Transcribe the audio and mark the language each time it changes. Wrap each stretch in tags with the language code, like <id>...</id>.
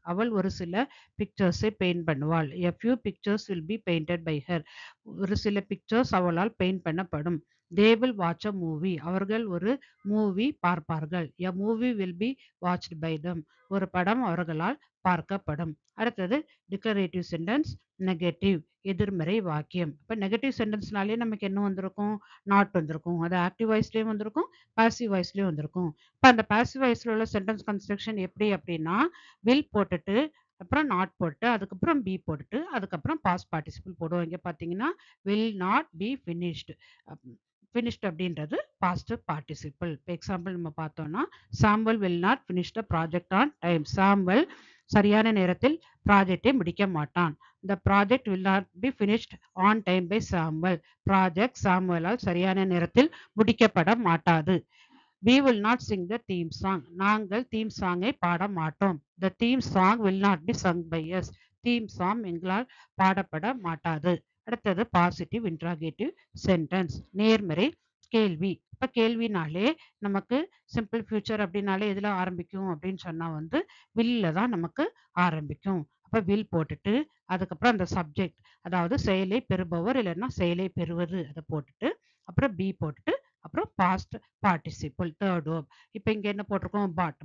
<ta>அவள் ஒரு சில பிக்சர்ஸை பெயிண்ட் பண்ணுவாள்.</ta> <en>A few pictures will be painted by her.</en> <ta>ஒரு சில பிக்சர்ஸ் அவளால் பெயிண்ட் பண்ணப்படும்.</ta> <en>They will watch a movie.</en> <ta>அவர்கள் ஒரு மூவி பார்ப்பார்கள்.</ta> <en>A movie will be watched by them.</en> <ta>ஒரு படம் அவர்களால் பார்க்கப்படும். அடுத்தது டிக்ளரேட்டிவ் சென்டென்ஸ், நெகட்டிவ் எதிர்மறை வாக்கியம். இப்ப நெகட்டிவ் சென்டென்ஸ்னாலே நமக்கு என்ன வந்திருக்கும்? நாட் வந்திருக்கும். அது ஆக்டிவ் வாய்ஸ்லயும் வந்திருக்கும், பாசிவ் வாய்ஸ்லயும் வந்திருக்கும். இப்ப அந்த பாசிவ் வாய்ஸ்ல உள்ள சென்டென்ஸ் கன்ஸ்ட்ரக்ஷன் எப்படி அப்படின்னா, வில் போட்டுட்டு, அப்புறம் நாட் போட்டு, அதுக்கப்புறம் பி போட்டுட்டு, அதுக்கப்புறம் பாஸ்ட் பார்ட்டிசிபிள் போடுவோம். இங்க பார்த்தீங்கன்னா, will not be finished. Finished அப்படின்றது பாஸ்ட் பார்ட்டிசிபிள். இப்போ எக்ஸாம்பிள் நம்ம பார்த்தோம்னா,</ta> <en>சாம்பல் will not finish the project on time.</en> <ta>சாம்பல் சரியான நேரத்தில் ப்ராஜெக்டை முடிக்க மாட்டான்.</ta> <en>The project will not be finished on time by Samuel.</en> <ta>Project சாமுவேலால் சரியான நேரத்தில் முடிக்கப்பட மாட்டாது.</ta> <en>We will not sing the theme song.</en> <ta>நாங்கள் தீம் சாங்கை பாட மாட்டோம்.</ta> <en>The theme song will not be sung by us.</en> <ta>Theme song எங்களால் பாடப்பட மாட்டாது. அடுத்தது பாசிட்டிவ் இன்ட்ராகேட்டிவ் சென்டென்ஸ், நேர்மறை கேள்வி. இப்ப கேள்வினாலே நமக்கு சிம்பிள் ஃபியூச்சர் அப்படின்னாலே எதுல ஆரம்பிக்கும் அப்படின்னு சொன்னா வந்து வில்ல தான் நமக்கு ஆரம்பிக்கும். அப்ப வில் போட்டுட்டு, அதுக்கப்புறம் அந்த சப்ஜெக்ட், அதாவது செயலை பெறுபவர் இல்லைன்னா செயலை பெறுவது, அதை போட்டுட்டு, அப்புறம் பி போட்டுட்டு, அப்புறம் பாஸ்ட் பார்ட்டிசிபிள் தேர்ட் வேர்ப். இப்போ இங்க என்ன போட்டிருக்கோம்? பாட்.</ta>